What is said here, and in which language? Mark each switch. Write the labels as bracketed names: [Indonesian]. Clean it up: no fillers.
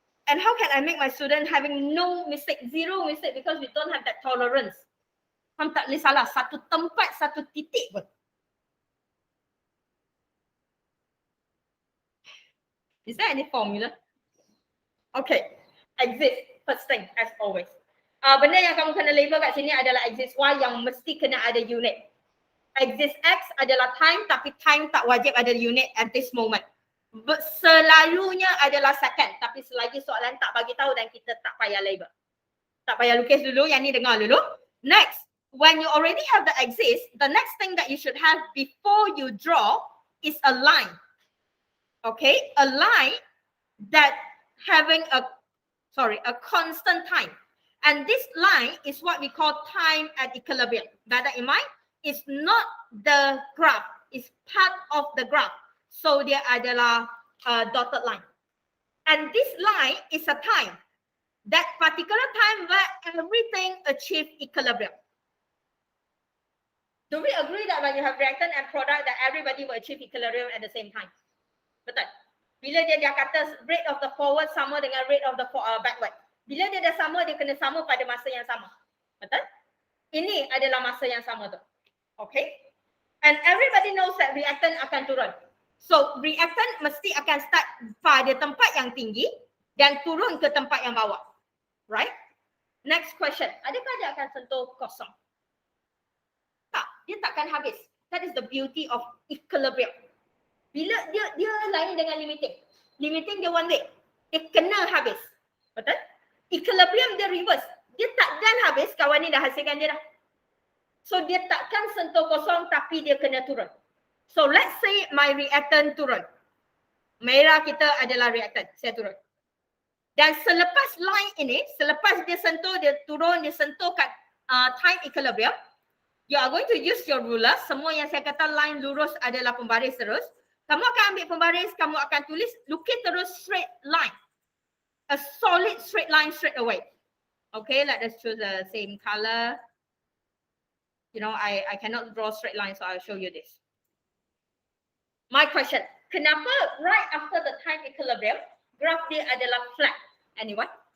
[English] And how can I make my student having no mistake, zero mistake, because we don't have that tolerance. [Malay] Kamu tak boleh salah satu tempat, satu titik pun. [English] Is there any formula? Okay, axis, first thing as always. [Malay] Benda yang kamu kena label kat sini adalah axis Y yang mesti kena ada unit. Axis X adalah time, tapi time tak wajib ada unit [English] at this moment. [Malay] Selalunya adalah second, tapi selagi soalan tak bagi tahu dan kita tak payah label. Tak payah lukis dulu, yang ni dengar dulu. [English] Next, when you already have the axis, the next thing that you should have before you draw is a line. Okay, a line that having a constant time. And this line is what we call time at equilibrium. Bear that in mind, it's not the graph, it's part of the graph. [Malay] So dia adalah dotted line. [English] And this line is a time, that particular time where everything achieve equilibrium. Do we agree that when you have reactant and product that everybody will achieve equilibrium at the same time? [Malay] Betul. Bila dia kata [English] rate of the forward [Malay] sama dengan [English] rate of the backward. [Malay] Bila dia dah sama, dia kena sama pada masa yang sama. Betul? Ini adalah masa yang sama tu. [English] Okay? And everybody knows that reactant [Malay] akan turun. So, reactant mesti akan start pada tempat yang tinggi dan turun ke tempat yang bawah. [English] Right? Next question. [Malay] Adakah dia akan sentuh kosong? Tak. Dia takkan habis. [English] That is the beauty of equilibrium. [Malay] Bila dia lain dengan limiting. Limiting dia [English] one way. [Malay] Dia kena habis. Betul? Equilibrium dia reverse. Dia takkan habis, kawan ni dah hasilkan dia dah. So dia takkan sentuh kosong tapi dia kena turun. [English] So let's say my reactant [Malay] turun. Merah kita adalah reactant. Saya turun. Dan selepas line ini, selepas dia sentuh, dia turun, dia sentuh kat time equilibrium, [English] you are going to use your ruler. [Malay] Semua yang saya kata line lurus adalah pembaris terus. Kamu akan ambil pembaris, kamu akan tulis, lukis terus [English] straight line. a solid straight line straight away. Okay, let us choose the same color. You know, I cannot draw straight line, so I'll show you this. My question, [Malay] kenapa [English] right after the time equilibrium, graph [Malay] dia adalah [English] flat? Anyone?